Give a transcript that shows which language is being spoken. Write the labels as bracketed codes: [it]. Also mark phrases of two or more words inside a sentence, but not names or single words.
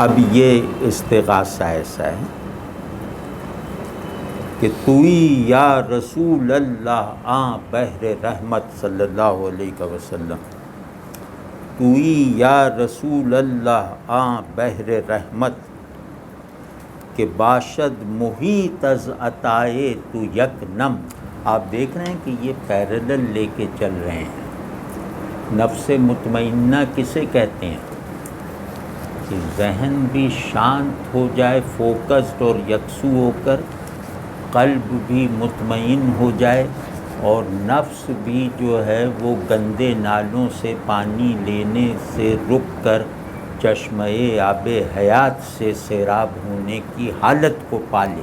[ur] اب یہ استغاثہ ایسا ہے کہ [fa] توئی [ar] یا رسول اللہ [fa] آن بحر رحمت [ar] صلی اللہ علیہ وسلم، [fa] توئی [ar] یا رسول اللہ [fa] آن بحر رحمت کہ باشد محیط از عطائے تو یک نم۔ [ur] آپ دیکھ رہے ہیں کہ یہ پیرلل لے کے چل رہے ہیں۔ نفس مطمئنہ کسے کہتے ہیں؟ کہ ذہن بھی شانت ہو جائے، فوکسڈ اور یکسو ہو کر، قلب بھی مطمئن ہو جائے، اور نفس بھی جو ہے وہ گندے نالوں سے پانی لینے سے رک کر چشمہ آب حیات سے سیراب ہونے کی حالت کو پالے۔